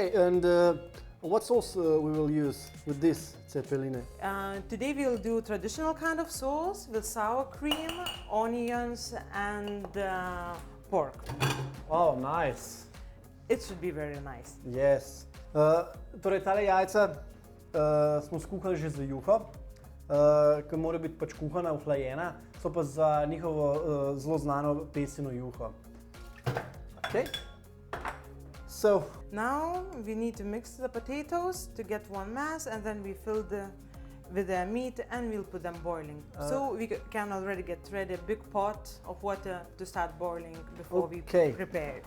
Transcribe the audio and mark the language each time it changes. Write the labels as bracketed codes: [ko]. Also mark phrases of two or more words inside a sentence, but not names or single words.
[en] Okay, and What sauce we will use with this ceppeline? Today we'll do traditional kind of sauce with sour cream, onions and pork. Oh, nice. It should be very nice. Yes. [sl] Torej, tale jajca smo skuhali že za juho, ki mora biti pač kuhana, ohlajena, so pa za njihovo zelo znano pesino juho. [en] Okay. So, now we need to mix the potatoes to get one mass, and then we fill with the meat and we'll put them boiling. So we can already get ready a big pot of water to start boiling before we prepare it.